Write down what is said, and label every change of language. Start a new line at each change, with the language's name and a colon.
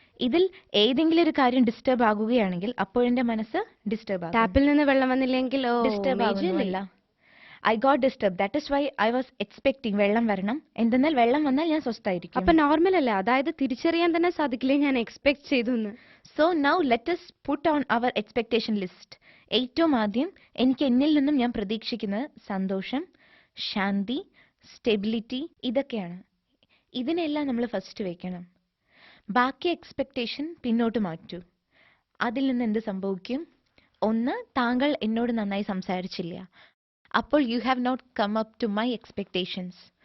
Malayalam: ഇതിൽ ഏതെങ്കിലും ഒരു കാര്യം ഡിസ്റ്റർബ് ആകുകയാണെങ്കിൽ അപ്പോഴെൻ്റെ മനസ്സ് ഡിസ്റ്റർബ് ആകും. ടാപ്പിൽ നിന്ന് വെള്ളം വന്നില്ലെങ്കിൽ ഡിസ്റ്റർബ് ആകുന്നില്ല.
English: I got disturb. That is why I was expecting
Malayalam: വെള്ളം വരണം. എന്തെന്നാൽ വെള്ളം വന്നാൽ ഞാൻ സ്വസ്ഥായിരിക്കും. അപ്പൊ നോർമൽ അല്ല, അതായത് തിരിച്ചറിയാൻ തന്നെ സാധിക്കില്ലേ ഞാൻ എക്സ്പെക്ട് ചെയ്തു എന്ന്.
English: So now let us put on our expectation list.
Malayalam: ഏറ്റവും ആദ്യം എനിക്ക് എന്നിൽ നിന്നും ഞാൻ പ്രതീക്ഷിക്കുന്നത് സന്തോഷം, ശാന്തി, സ്റ്റെബിലിറ്റി, ഇതൊക്കെയാണ്. ഇതിനെല്ലാം നമ്മൾ ഫസ്റ്റ് വെക്കണം. ബാക്കി എക്സ്പെക്ടേഷൻ പിന്നോട്ട് മാറ്റൂ. അതിൽ നിന്ന് എന്ത് സംഭവിക്കും? ഒന്ന്, താങ്കൾ എന്നോട് നന്നായി സംസാരിച്ചില്ല, അപ്പോൾ
English: You have not come up to my expectations.